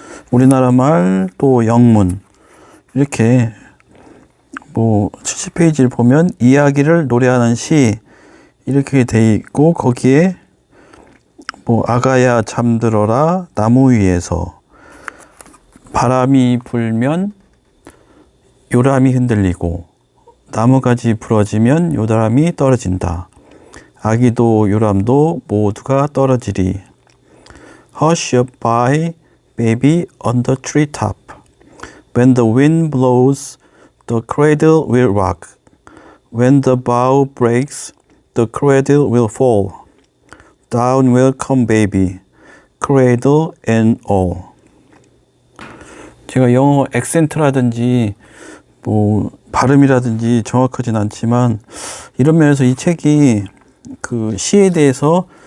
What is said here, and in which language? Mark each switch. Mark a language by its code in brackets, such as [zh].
[ko] 우리나라 말, 또 영문, 이렇게 뭐 70페이지를 보면 이야기를 노래하는 시 이렇게 돼 있고, 거기에 뭐 아가야 잠들어라 나무 위에서, 바람이 불면 요람이 흔들리고, 나무가지 부러지면 요람이 떨어진다. 아기도 요람도 모두가 떨어지리. [en] Hush up by baby on the treetop. When the wind blows, the cradle will rock. When the bough breaks, the cradle will fall. Down will come baby, cradle and all. [ko] 제가 영어 액센트라든지 뭐 발음이라든지 정확하진 않지만, 이런 면에서 이 책이 그 시에 대해서